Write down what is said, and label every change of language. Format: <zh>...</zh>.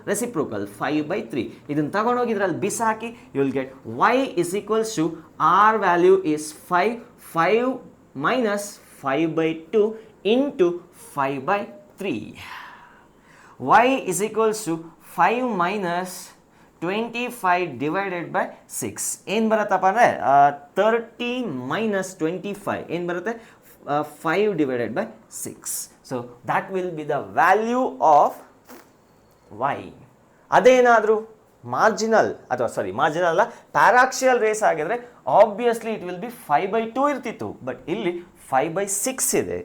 <en>Reciprocal 5/3.</en> <kn>ಇದನ್ನು ತಗೊಂಡೋಗಿ ಇದರಲ್ಲಿ ಬಿಸಾಕಿ</kn> <en>You will get y is equals to r value is 5 minus 5/2 into 5/3. y is equals to 5 minus 25 divided by 6.</en> <kn>ಏನು ಬರುತ್ತಪ್ಪ ಅಂದರೆ 30 minus 25 ಏನು ಬರುತ್ತೆ?</kn> <en>5 divided by 6. So that will be the value of y.</en> <kn>ಅದೇನಾದರೂ ಮಾರ್ಜಿನಲ್ ಅಲ್ಲ ಪ್ಯಾರಾಕ್ಸಿಯಲ್ race ಆಗಿದ್ರೆ obviously it will be 5/2 ಇರ್ತಿತ್ತು, but ಇಲ್ಲಿ 5/6 ಇದೆ.</kn>